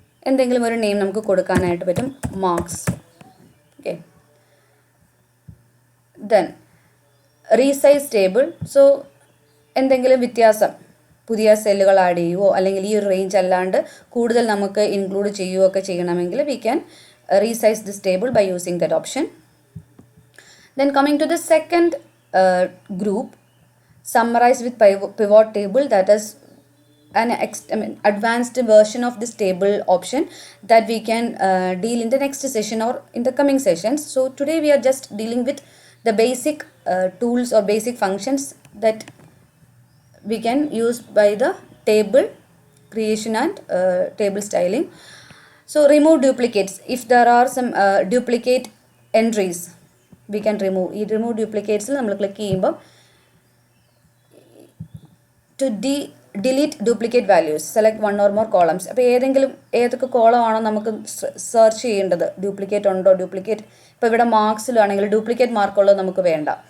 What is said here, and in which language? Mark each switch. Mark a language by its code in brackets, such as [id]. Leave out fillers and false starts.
[ml] എന്തെങ്കിലും ഒരു നെയിം നമുക്ക് കൊടുക്കാനായിട്ട് പറ്റും, marks. [en] Okay, then resize table. [ml] So എന്തെങ്കിലും വ്യത്യാസം, പുതിയ സെല്ലുകൾ ആഡ് ചെയ്യുവോ അല്ലെങ്കിൽ ഈ ഒരു റേഞ്ച് അല്ലാണ്ട് കൂടുതൽ നമുക്ക് ഇൻക്ലൂഡ് ചെയ്യുകയോ ഒക്കെ ചെയ്യണമെങ്കിൽ [en] We can resize this table by using that option. Then coming to the second group, summarize with pivot table, that is an advanced version of this table option that we can deal in the next session or in the coming sessions. So today we are just dealing with the basic tools or basic functions that we can use by the table creation and table styling. So remove duplicates. If there are some duplicate entries, we can remove. [ml] ഈ remove duplicates നമ്മൾ click ചെയ്യുമ്പോൾ [en] to delete duplicate values, select one or more columns. [ml] അപ്പോൾ ഏതൊക്കെ column ആണോ നമുക്ക് search ചെയ്യേണ്ടത്, duplicate ഉണ്ടോ, duplicate ഇപ്പോൾ ഇവിടെ മാർക്സിലാണെങ്കിൽ ഡ്യൂപ്ലിക്കേറ്റ് മാർക്കുള്ളത് നമുക്ക് വേണ്ട.